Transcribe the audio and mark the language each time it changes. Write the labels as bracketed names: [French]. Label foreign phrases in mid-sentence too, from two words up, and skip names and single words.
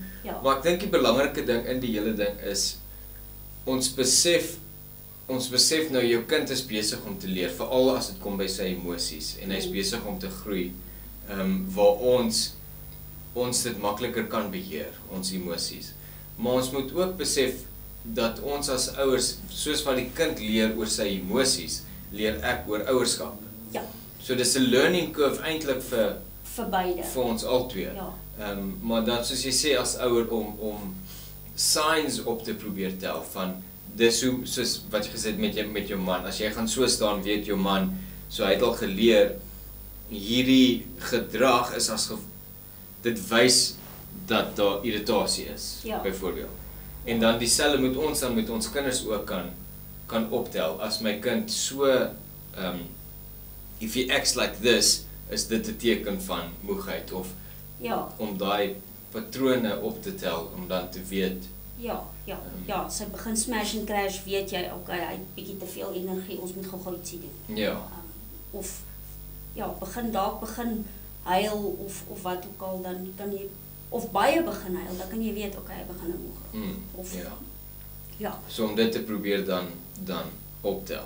[Afrikaans] Maar ek dink die belangrike ding in die hele ding is ons besef nou jou kind is besig om te leer, veral as dit kom by sy emosies en hy's besig om te groei. Waar ons dit makliker kan beheer, ons emosies. Maar ons moet ook besef dat ons as ouers, soos wat die kind leer oor sy emosies, leer ek oor ouerskap. So dis 'n [English] learning curve [Afrikaans] eintlik vir beide. Vir ons albei. Maar dan soos jy sê as ouer om signs op te probeer tel van dis hoe soos wat jy gesê het met jou man. As jy gaan so staan, weet jou man, so hy het al geleer hierdie gedrag is dit wys dat daar irritasie is, byvoorbeeld. En dan dieselfde moet ons dan met ons kinders ook kan optel. As my kind [English] so if he acts like this, [Afrikaans] is dit 'n teken van moegheid of om daai patrone op te tel om dan te weet. Sy begin [English] smash and crash, [Afrikaans] weet jy, okay, hy het bietjie te veel energie, ons moet gou-gou ietsie doen. Of begin huil of wat ook al, dan kan jy of baie begin huil, dan kan jy weet, okay, hy begin moeg. Of so om dit te probeer dan optel.